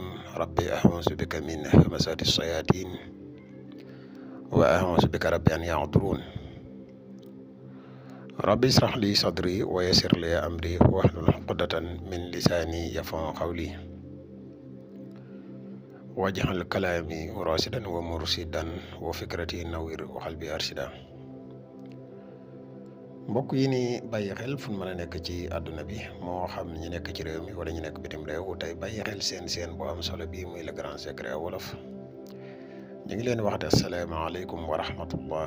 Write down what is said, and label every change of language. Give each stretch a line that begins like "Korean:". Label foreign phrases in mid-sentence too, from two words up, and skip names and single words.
Arabic: ربي أعوذ بك من همزات الشياطين وأعوذ بك ربي أن يحضرون. ربي اشرح لي صدري ويسر لي أمري واحلل عقدة من لساني يفقهوا قولي واجعل كلامي راشدا ومرشدا وفكرتي نوير وقلبي أرشدا.
Wolof: mbokk yi ni bàyyi xel fu ñu mën a nekk ci àdduna bi moo xam ñu nekk ci réew mi wala ñu nekk bitim réew tey bàyyi xel seen bu am solo bii muy
French: le grand secret
Wolof: wolof ñu ngi leen waxte
Arabic: السلام عليكم ورحمة الله.